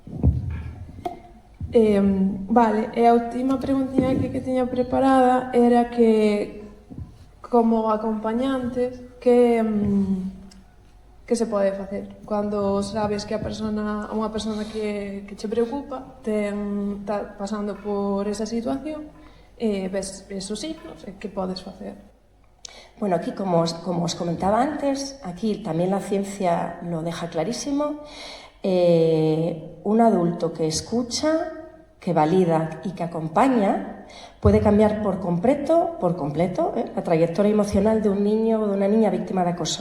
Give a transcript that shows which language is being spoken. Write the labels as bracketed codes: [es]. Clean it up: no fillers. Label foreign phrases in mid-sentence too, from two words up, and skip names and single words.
[gl] Vale, e a última preguntinha que tiña preparada era que, como acompañantes, que se pode facer cando sabes que unha persona que che preocupa está pasando por esa situación, ves esos signos, e que podes facer? [es] Bueno, aquí, como os comentaba antes, aquí también la ciencia lo deja clarísimo. Un adulto que escucha, que valida y que acompaña puede cambiar por completo la trayectoria emocional de un niño o de una niña víctima de acoso.